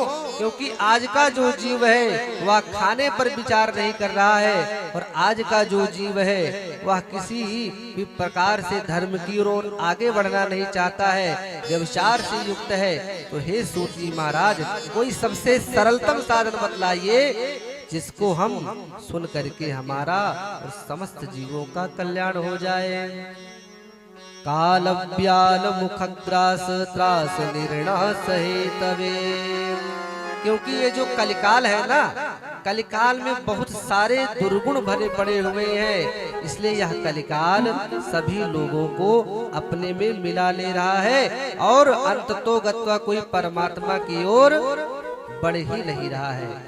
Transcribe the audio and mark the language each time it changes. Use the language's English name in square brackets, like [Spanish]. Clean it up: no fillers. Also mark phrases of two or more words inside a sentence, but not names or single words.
[Hindi] क्योंकि आज का जो जीव है वह खाने पर विचार नहीं कर रहा है, और आज का जो जीव है वह किसी भी प्रकार से धर्म की ओर आगे बढ़ना नहीं चाहता है, व्यभिचार से युक्त है। तो हे सूत जी महाराज, कोई सबसे सरलतम साधन बतलाइए जिसको हम सुन करके हमारा और समस्त जीवों का कल्याण हो जाए। [Sanskrit] काल व्याल मुखग्रास त्रास निर्णास हे तवे। [Hindi] क्योंकि ये जो कलिकाल है ना, कलिकाल में बहुत सारे दुर्गुण भरे पड़े हुए हैं, इसलिए यह कलिकाल सभी लोगों को अपने में मिला ले रहा है और अंततोगत्वा कोई परमात्मा की ओर बढ़ ही नहीं रहा है।